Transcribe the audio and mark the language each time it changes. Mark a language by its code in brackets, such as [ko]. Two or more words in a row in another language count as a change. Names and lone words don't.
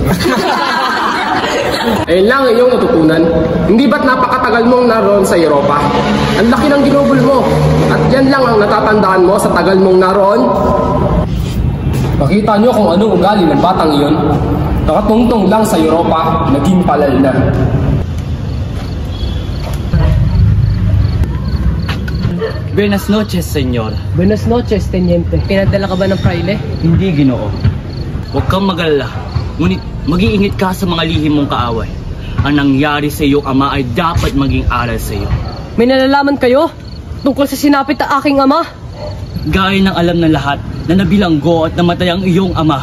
[tl] Ayun lang iyong natutunan. Hindi ba't napakatagal mong naroon sa Europa? Ang laki ng ginugol mo. At yan lang ang natatandaan mo sa tagal mong naroon? Makita nyo kung ano ugali ng batang iyon. Nakatungtong lang sa Europa, naging palal na. [es] Buenas noches, senyor. Buenas noches, Teniente. [tl] Pinadala ka ba ng fraile? Hindi, Ginoo. Huwag kang mag-alala. Ngunit mag-iingat ka sa mga lihim mong kaaway. Ang nangyari sa iyong ama ay dapat maging aral sa iyo. May nalalaman kayo tungkol sa sinapit na aking ama? Gaya ng alam ng lahat na nabilanggo at namatay ang iyong ama.